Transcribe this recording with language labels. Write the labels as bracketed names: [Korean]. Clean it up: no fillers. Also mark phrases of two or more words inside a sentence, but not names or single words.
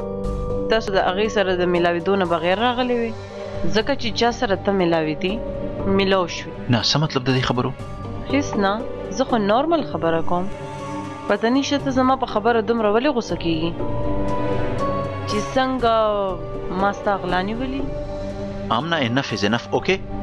[Pashto] تاسو د هغې سره د ملاوېدو نه بغیر راغلی وې، ځکه چې چا سره ته ملاوېدې ملو شوې. نه څه مطلب د دې خبرو؟ هېڅ نه، زه خو نارمل خبره کوم. پته نشته ته زما په خبره دومره ولې غوسه کېږي چې څنګه ما ستا غلا نیولي. [English] آمنا enough is enough, okay?